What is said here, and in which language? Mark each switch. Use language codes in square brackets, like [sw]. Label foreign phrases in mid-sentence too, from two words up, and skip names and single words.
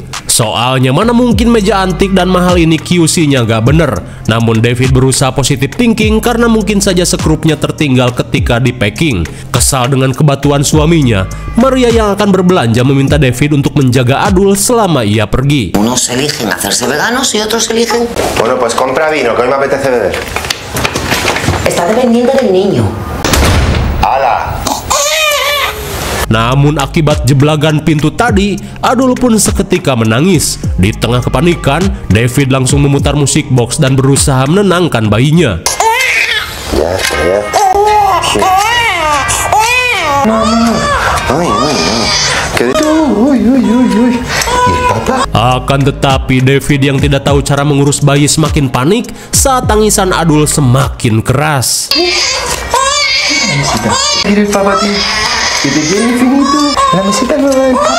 [id] Soalnya mana mungkin meja antik dan mahal ini QC-nya gak bener. Namun David berusaha [en] positive thinking [id] karena mungkin saja skrupnya tertinggal ketika di packing. Kesal dengan kebatuan suaminya, Maria yang akan berbelanja meminta David untuk menjaga Adul selama ia pergi. [es] Unos eligen hacerse veganos y otros eligen... Bueno, pues compra vino, que hoy me apetece beber. Está dependiendo del niño. ¡Hala! [id] Namun akibat jeblagan pintu tadi, Adul pun seketika menangis. Di tengah kepanikan, David langsung memutar musik box dan berusaha menenangkan bayinya. Ya. Akan tetapi David yang tidak tahu cara mengurus bayi semakin panik saat tangisan Adul semakin keras. [es] Que te quiere infinito. La mesita nueva del papá.